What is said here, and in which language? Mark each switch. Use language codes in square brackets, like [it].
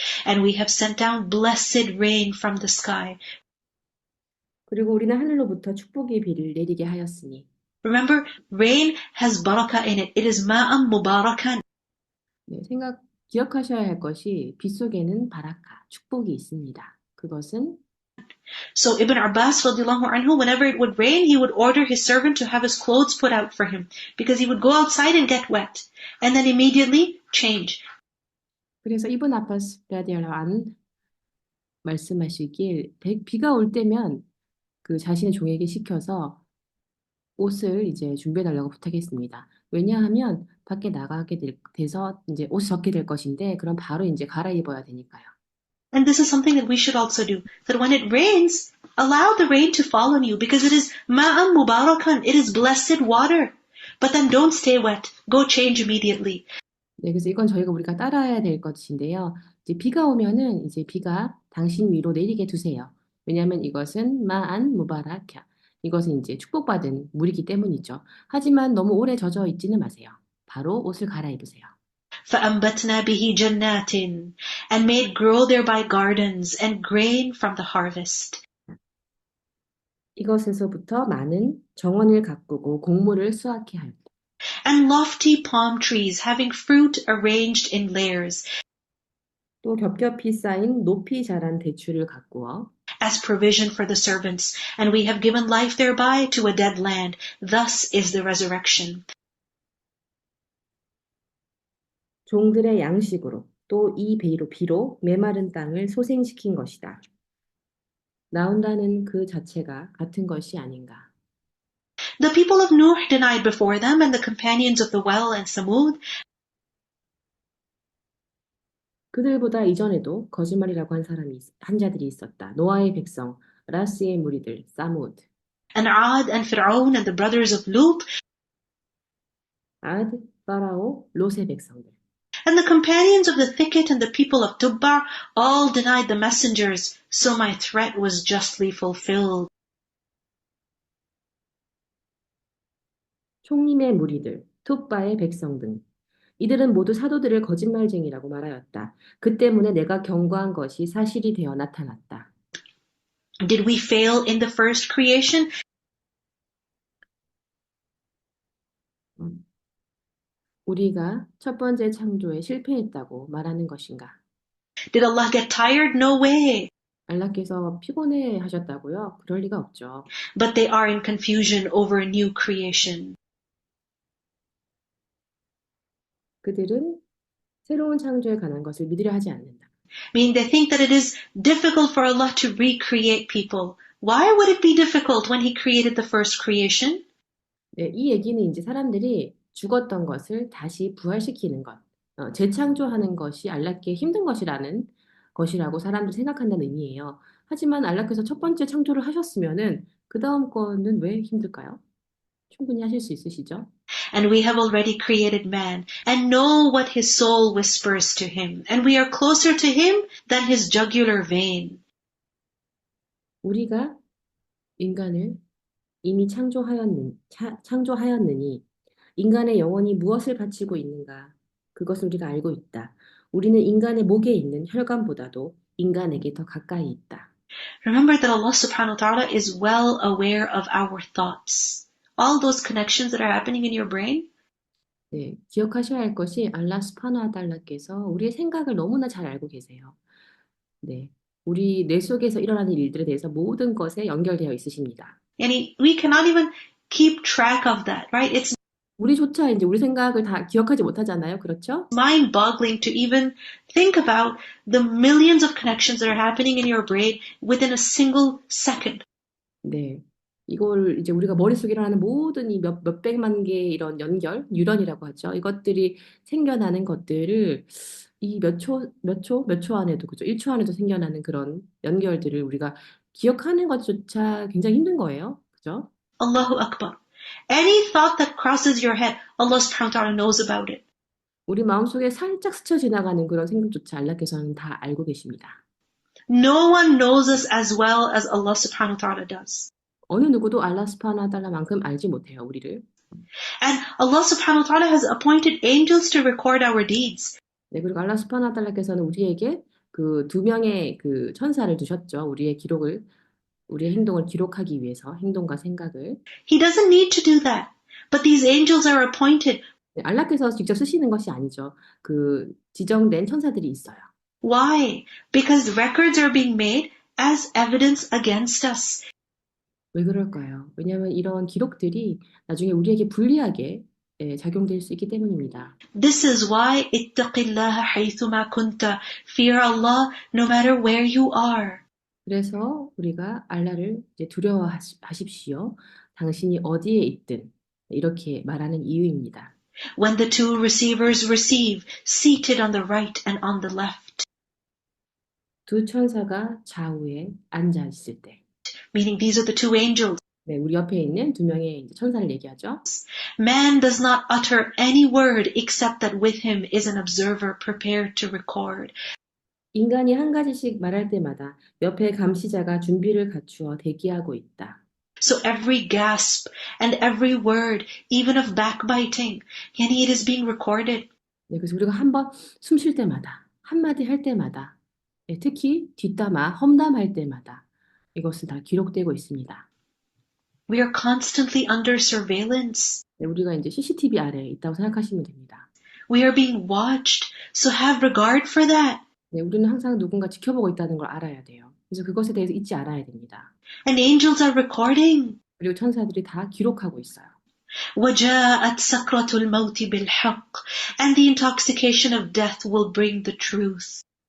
[en] And we have sent down blessed rain from the sky. [ko] 그리고 우리는 하늘로부터 축복의 비를 내리게 하였으니. [en] Remember, rain has barakah in it. It is ma'am mubarakan. [ko] 네, 기억하셔야 할 것이 빗 속에는 바라카, 축복이 있습니다. 그것은 [en] So Ibn Abbas radiallahu anhu, whenever it would rain, he would order his servant to have his clothes put out for him because he would go outside and get wet and then immediately change. [ko] 그래서 이브н 아바스 라디알라후 안 말씀하시길 비가 올 때면 그 자신의 종에게 시켜서 옷을 이제 준비해 달라고 부탁했습니다. 왜냐하면 밖에 나가게 돼서 이제 옷이 젖게 될 것인데 그럼 바로 이제 갈아입어야 되니까요. [en] And this is something that we should also do. That when it rains, allow the rain to fall on you because it is ma'am mubarakan. It is blessed water. But then don't stay wet. Go change immediately. [ko] 네, 그래서 이건 우리가 따라야 될 것인데요. 이제 비가 오면은 이제 비가 당신 위로 내리게 두세요. 왜냐하면 이것은 마안 무바라카. 이것은 이제 축복받은 물이기 때문이죠. 하지만 너무 오래 젖어 있지는 마세요. 바로 옷을 갈아입으세요. [ar] فَأَنْبَتْنَا بِهِ جَنَّاتٍ [en] and made grow thereby gardens and grain from the harvest. [ko] 이것에서부터 많은 정원을 가꾸고 곡물을 수확해 하였다. [en] And lofty palm trees having fruit arranged in layers. [ko] 또 겹겹이 쌓인 높이 자란 대추를 가꾸어 [en] as provision for the servants, and we have given life thereby to a dead land. Thus is the resurrection. [ko] 종들의 양식으로 또 이 비로 메마른 땅을 소생시킨 것이다. 나온다는 그 자체가 같은 것이 아닌가. [en] The people of Nuh denied before them, and the companions of the well and Samud. [ko] 그들보다 이전에도 거짓말이라고 한 자들이 있었다. 노아의 백성, 라스의 무리들, 사무드. [en] And Ad and Fir'aun and the brothers of Lut. [ko] 아드, 파라오, 롯의 백성들. [en] And the companions of the thicket and the people of Tubba all denied the messengers, so my threat was justly fulfilled. [ko] 총림의 무리들, 툭바의 백성 등. 이들은 모두 사도들을 거짓말쟁이라고 말하였다. 그 때문에 내가 경고한 것이 사실이 되어 나타났다. [en] Did we fail in the first creation? [ko] 우리가 첫 번째 창조에 실패했다고 말하는 것인가? [en] Did Allah get tired? No way. [ko] 알라께서 피곤해 하셨다고요? 그럴 리가 없죠. [en] But they are in confusion over a new creation. [ko] 그들은 새로운 창조에 관한 것을 믿으려 하지 않는다. [en] Meaning they think that it is difficult for Allah to recreate people. Why would it be difficult when He created the first creation? [ko] 네, 이 얘기는 이제 사람들이 죽었던 것을 다시 부활시키는 것, 재창조하는 것이 알라께 힘든 것이라고 사람들이 생각한다는 의미예요. 하지만 알라께서 첫 번째 창조를 하셨으면은 그 다음 거는 왜 힘들까요? 충분히 하실 수 있으시죠? [en] And we have already created man and know what his soul whispers to him. And we are closer to him than his jugular vein. [ko] 우리가 인간을 이미 창조하였느니 인간의 영혼이 무엇을 바치고 있는가? 그것을 우리가 알고 있다. 우리는 인간의 목에 있는 혈관보다도 인간에게 더 가까이 있다. [en] Remember that Allah subhanahu wa ta'ala is well aware of our thoughts. All those connections that are happening in your brain. [ko] 네, 기억하셔야 할 것이 알라 스파나 달라께서 우리의 생각을 너무나 잘 알고 계세요. 네, 우리 뇌 속에서 일어나는 일들에 대해서 모든 것에 연결되어 있으십니다. [en] And we cannot even keep track of that, right? It's [ko] 우리조차 이제 우리 생각을 다 기억하지 못하잖아요, 그렇죠? [en] mind-boggling to even think about the millions of connections that are happening in your brain within a single second. [ko] 네. 이걸 이제 우리가 머릿속에 일어나는 모든 이 몇백만 개의 이런 연결, 뉴런이라고 하죠. 이것들이 생겨나는 것들을 이 몇 초 안에도, 그죠? 1초 안에도 생겨나는 그런 연결들을 우리가 기억하는 것조차 굉장히 힘든 거예요. 그죠? [en] Allahu Akbar. Any thought that crosses your head, Allah subhanahu wa ta'ala knows about it. [ko] 우리 마음속에 살짝 스쳐 지나가는 그런 생각조차 알라께서는 다 알고 계십니다. [en] No one knows us as well as Allah subhanahu wa ta'ala does. [ko] 어느 누구도 알라 스파나 달라만큼 알지 못해요, 우리를. [en] And Allah subhanahu wa ta'ala has appointed angels to record our deeds. [ko] 네, 그리고 알라 스파나 달라께서는 우리에게 그 두 명의 그 천사를 두셨죠. 우리의 행동을 기록하기 위해서, 행동과 생각을. [en] He doesn't need to do that. But these angels are appointed. [ko] 네, 알라께서 직접 쓰시는 것이 아니죠. 그 지정된 천사들이 있어요. [en] Why? Because records are being made as evidence against us. [ko] 왜 그럴까요? 왜냐하면 이런 기록들이 나중에 우리에게 불리하게 작용될 수 있기 때문입니다. [en] This is why [ar] اتق الله حيثما كنت. [en] Fear Allah no matter where you are. [ko] 그래서 우리가 알라를 이제 두려워하십시오. 당신이 어디에 있든 이렇게 말하는 이유입니다. [en] When the two receivers receive, seated on the right and on the left. [ko] 두 천사가 좌우에 앉아 있을 때, [en] Meaning these are the two angels. [ko] 네, 우리 옆에 있는 두 명의 이제 천사를 얘기하죠. [en] Man does not utter any word except that with him is an observer prepared to record. [ko] 인간이 한 가지씩 말할 때마다 옆에 감시자가 준비를 갖추어 대기하고 있다. [en] So every gasp and every word, even of backbiting, yani it is being recorded. [ko] 네, 그래서 우리가 한번 숨 쉴 때마다, 한마디 할 때마다, 특히 뒷담화, 험담할 때마다 이것은 다 기록되고 있습니다. [en] We are constantly under surveillance. [ko] 네, 우리가 이제 CCTV 아래에 있다고 생각하시면 됩니다. [en] We are being watched, so have regard for that. [ko] 네, 우리는 항상 누군가 지켜보고 있다는 걸 알아야 돼요. 그래서 그것에 대해서 잊지 않아야 됩니다. [en] And angels are recording. [ko] 그리고 천사들이 다 기록하고 있어요. [ar] وَجَاءَتْ سَكْرَةُ الْمَوْتِ بِالْحَقِّ. [en] And the intoxication of death will bring the truth.